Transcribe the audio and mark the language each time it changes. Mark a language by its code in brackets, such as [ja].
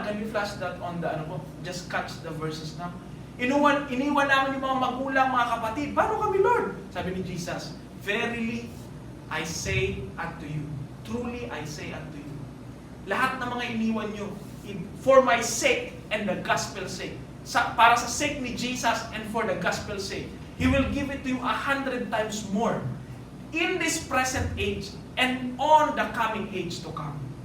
[en] Can you flash that on the, just catch the verses now. [tl] Iniwan namin yung mga magulang, mga kapatid. Paano kami, Lord? [en] Sabi ni Jesus, verily, I say unto you, truly I say unto you, [tl] lahat ng mga iniwan nyo, [en] for my sake and the gospel's sake, [tl] para sa sake ni Jesus [en] and for the gospel's sake, He will give it to you 100 times more in this present age and on the coming age to come.